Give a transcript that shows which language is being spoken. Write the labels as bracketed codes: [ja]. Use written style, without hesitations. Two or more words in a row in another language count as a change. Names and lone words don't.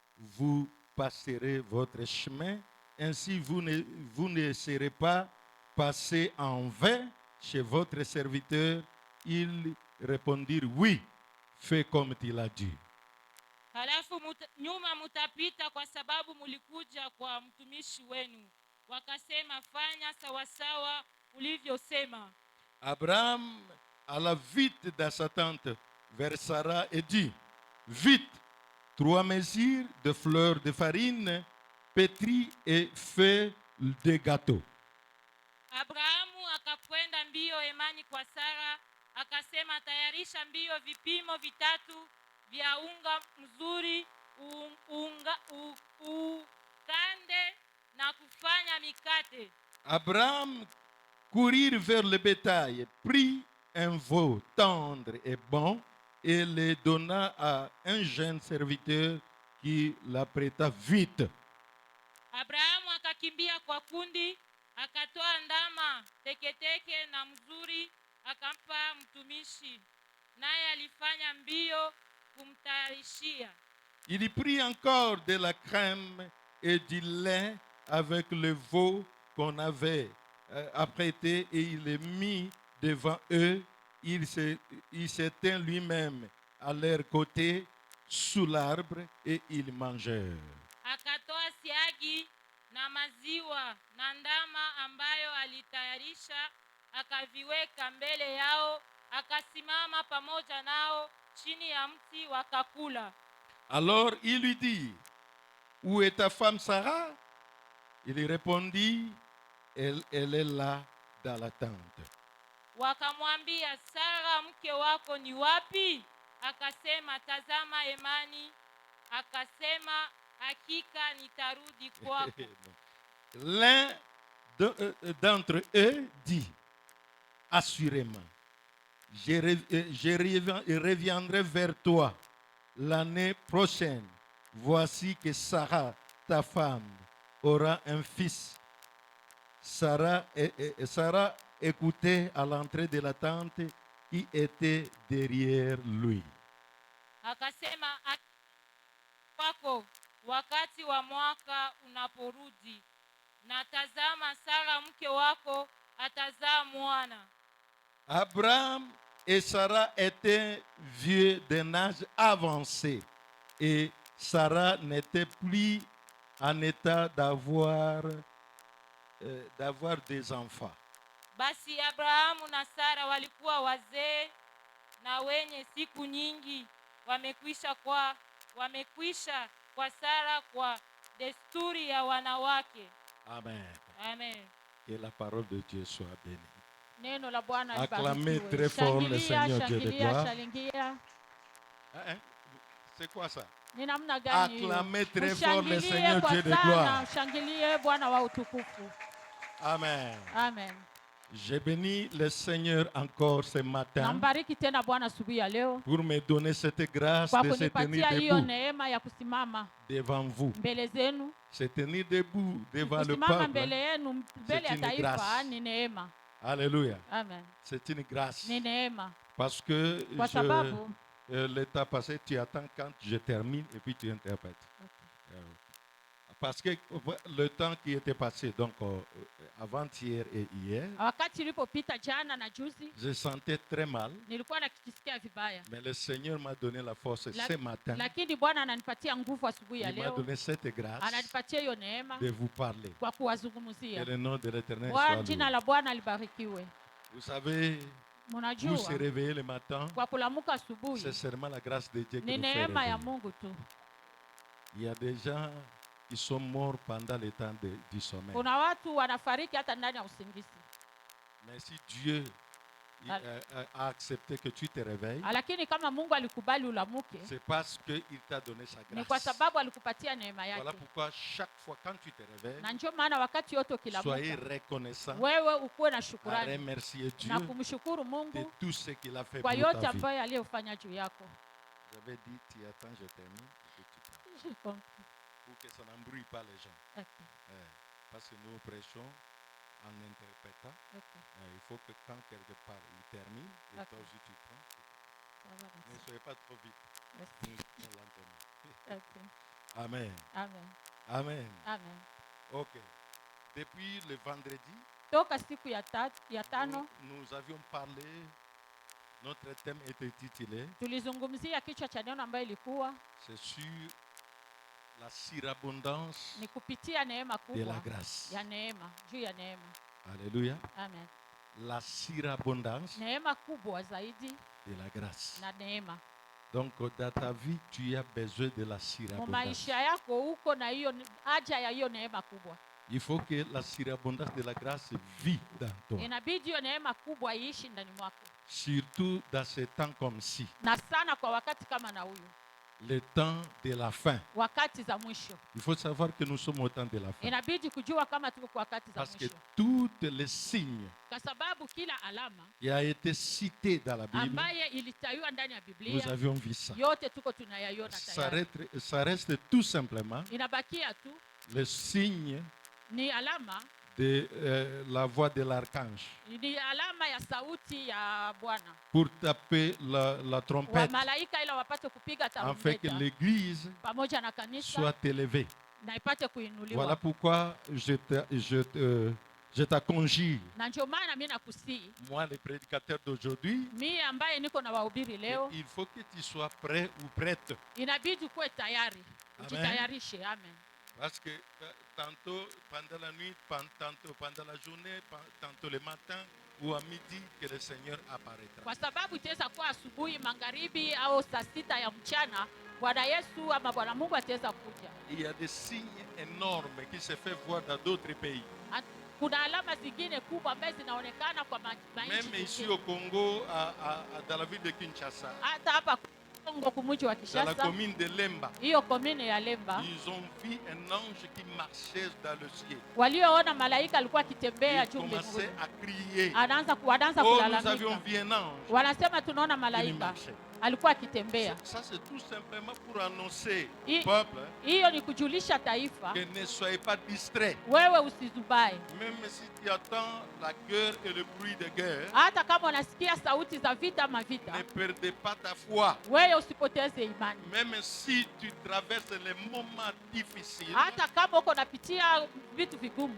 [fr] vous passerez votre chemin. Ainsi, vous ne serez pas passé en vain chez votre serviteur. Ils répondirent, oui, fais comme tu l'as dit. [sw] Halafu nyuma mutapita kwa sababu mulikuja kwa mtumishi wenu. Wakasema, fanya sawasawa ulivyosema. [fr] Abraham alla vite dans sa tente vers Sarah et dit, vite, 3 mesures de fleurs de farine pétries et fais des gâteaux. [sw] Abrahamu akakwenda mbio hemani kwa Sara, akasema, tayarisha mbio vipimo 3 vya unga mzuri, ukande na kufanya mikate. [fr] Abraham courir vers le bétail, prit un veau tendre et bon et le donna à un jeune serviteur qui l'apprêta vite. [sw] Abrahamu akakimbia kwa kundi, akatoa ndama teketeke na mzuri, akampa mtumishi, naye alifanya mbio kumtayarishia. [fr] Il y prit encore de la crème et du lait avec le veau qu'on avait apprêté et il le mit devant eux. Il s'étint lui-même à leur côté sous l'arbre et ils mangèrent. [sw] Akatoa siagi na maziwa na ndama ambayo alitayarisha, akaviweka mbele yao, akasimama pamoja nao chini ya mti wakakula. [fr] Alors il lui dit, où est ta femme Sarah? Il répondit, elle est là dans la tente. [sw] Wakamwambia, Sara mke wako ni wapi? Akasema, tazama hemani. Akasema, hakika nitarudi kwako. [fr] L'un d'entre eux dit, assurément, je reviendrai vers toi l'année prochaine. Voici que Sarah, ta femme, aura un fils. Sarah écoutait à l'entrée de la tente qui était derrière lui. [sw] Akasema, kwako wakati wa mwaka unaporudi, na tazama Sara mke wako atazaa mwana. [fr] Abraham et Sarah étaient vieux d'un âge avancé et Sarah n'était plus en état d'avoir des enfants. [sw] Basi Abrahamu na Sara walikuwa wazee na wenye siku nyingi, wamekwisha kwa Sara kwa desturi ya wanawake. Amen. Amen. [fr] Que la parole de Dieu soit bénie. [sw] Neno la Bwana [fr] Acclamez [sw] libarikiwe. [fr] très fort le Seigneur Dieu de gloire. [sw] Shangilia. [fr] C'est quoi ça? [sw] Ni namna gani hiyo? [fr] Acclamez très fort le Seigneur Dieu de [sw] sana, [fr] gloire. [sw] Shangilie Bwana wa utukufu. Amen. Amen. [fr] Je bénis le Seigneur encore ce matin [sw] Nambariki tena Bwana asubuhi ya leo [fr] pour me donner cette grâce [sw] kwa [fr] de se tenir [sw] kunipatia hiyo [fr] debout [sw] neema ya kusimama [fr] devant vous. [sw] mbele zenu. [fr] Se tenir debout devant le [sw] Kusimama [fr] peuple, [sw] mbele yenu, mbele ya [fr] une [sw] taifa [fr] grâce. [sw] ni neema. [fr] Alléluia. Amen. C'est une grâce. [sw] Ni neema. [fr] Parce que [sw] Kwa sababu [fr] l'état passé, tu attends quand je termine et puis tu interprètes. okay. Parce que le temps qui était passé, donc avant-hier et hier, [sw] Wakati ilipopita jana na juzi, [fr] je sentais très mal. [sw] nilikuwa nakisikia vibaya. [fr] Mais le Seigneur m'a donné la force ce matin. [sw] Lakini Bwana ananipatia nguvu asubuhi ya [fr] Il m'a [sw] leo. [fr] donné cette grâce [sw] Ananipatia hiyo neema [fr] de vous parler. [sw] kwa kuwazungumzia. [fr] Que le nom de l'Éternel [sw] Kwa [fr] soit [sw] jina [fr] loué. [sw] la Bwana libarikiwe. [fr] Vous savez, vous [sw] Mnajua [fr] se réveillez le matin, [sw] kwa kulamuka asubuhi [fr] c'est seulement la grâce de Dieu qui [sw] ni [fr] nous fait [sw] neema ya [fr] réveiller. [sw] Mungu tu. [fr] Il y a des gens qui sont morts pendant le temps du sommeil. [sw] Kuna watu wanafariki hata ndani ya usingizi. [fr] Mais si Dieu a accepté que tu te réveilles, [sw] Lakini kama Mungu alikubali ulamuke, [fr] c'est parce qu'il t'a donné sa [sw] ni kwa [fr] grâce. [sw] sababu alikupatia neema [fr] Voilà [sw] yake. [fr] pourquoi chaque fois quand tu te réveilles, [sw] Na ndio maana wakati yote [fr] soyez [sw] ukilamuka, [fr] reconnaissant, [sw] wewe ukuwe na [fr] à [sw] shukrani [fr] remercier Dieu [sw] na kumshukuru [fr] de [sw] Mungu [fr] tout ce qu'il a fait [sw] kwa [fr] pour [sw] yote [fr] ta vie. [sw] ambayo aliyofanya juu yako. [fr] J'avais dit, tu attends, je termine, et puis tu parles. J'ai compris. Pour que ça n'embrouille pas les gens. Okay. Parce que nous prêchons en interprétant. Okay. Il faut que quand quelque part il termine, et Okay. toi aussi tu prends. Ça va, Ne soyez pas trop vite. merci. Nous l'entendons. Okay. Amen. Amen. Amen. Amen. Ok. Depuis le vendredi, [sw] Toka siku ya tano [fr] nous avions parlé, notre thème était intitulé, [sw] tulizungumzia kichwa cha neno ambayo ilikuwa [fr] c'est sur la surabondance [sw] ni kupitia neema [fr] de la [sw] kubwa [fr] grâce. [sw] ya neema, juu ya neema. [fr] Alléluia. Amen. La surabondance [sw] Neema kubwa zaidi [fr] de la grâce. [sw] na neema. [fr] Donc, dans ta vie, tu as besoin de la [sw] Mu [fr] surabondance. [sw] maisha yako uko na hiyo haja ya hiyo neema kubwa. [fr] Il faut que la surabondance de la grâce vit dans toi. [sw] Inabidi hiyo neema kubwa iishi ndani mwako. [fr] Surtout dans ces temps comme ci, [sw] Na sana kwa wakati kama na huyu. [fr] le temps de la fin. [sw] Wakati za mwisho. [fr] Il faut savoir que nous sommes au temps de la fin. [sw] Inabidi kujua kama tuko kwa wakati za [fr] Parce que [sw] mwisho. [fr] tous les signes [sw] Kwa sababu kila alama [fr] qui a été cité dans la Bible, [sw] ambaye ilitaywa ndani ya [fr] nous [sw] Biblia [fr] avions vu ça. [sw] yote tuko tunayaiona tayari. [fr] Ça reste tout simplement [sw] Inabakia tu [fr] le signe [sw] ni alama, [fr] de la voix de l'archange [sw] ni alama ya sauti ya Bwana. [fr] pour taper la [sw] Wa [fr] trompette [sw] malaika ila wapate kupiga [fr] afin que [sw] tarumbeta [fr] l'église [sw] pamoja na kanisa [fr] soit élevée. [sw] na ipate kuinuliwa. [fr] Voilà pourquoi je t'aconjure, [sw] Na ndio maana mimi nakusii, [fr] moi le prédicateur d'aujourd'hui, [sw] mimi ambaye niko na wahubiri leo, [fr] il faut que tu sois prêt ou prête. [sw] inabidi kuwe tayari. Amen. Ujitayarishe. Amen. [fr] Parce que tantôt pendant la nuit, tantôt pendant la journée, tantôt le matin ou à midi, que le Seigneur apparaîtra. [sw] Kwa sababu itaweza kuwa asubuhi, magharibi au saa 6 ya mchana, Bwana Yesu ama Bwana Mungu ataweza kuja. [fr] Il y a des signes énormes qui se font voir dans d'autres pays. [sw] Kuna alama zingine kubwa ambazo zinaonekana kwa [fr] Même ici au Congo, dans la ville de Kinshasa, [sw] hata hapa Kongo kumuji wa [fr] dans la [sw] Kinshasa, [fr] commune de Lemba, [sw] hiyo komine ya Lemba, [fr] ils ont vu un ange qui marchait dans le ciel. [sw] walioona malaika alikuwa akitembea [fr] Ils [sw] juu mbinguni. [fr] commençaient à crier. [sw] Wanaanza [fr] Oh, nous avions [sw] kulalamika. [fr] vu un ange [sw] Wanasema tunaona [fr] qui [sw] malaika [fr] marchait. [sw] alikuwa akitembea. [fr] Ça, c'est tout simplement pour annoncer [sw] I- [fr] au peuple [sw] Hiyo ni kujulisha taifa, [fr] que ne soyez pas distraits. [sw] wewe usizubae. [fr] Même si tu attends la guerre et le bruit de guerre, [sw] Hata kama unasikia sauti za vita ama [fr] ne [sw] vita, [fr] perdez pas ta foi. [sw] wewe usipoteze imani. [fr] Même si tu traverses les moments difficiles, [sw] Hata kama uko unapitia vitu vigumu,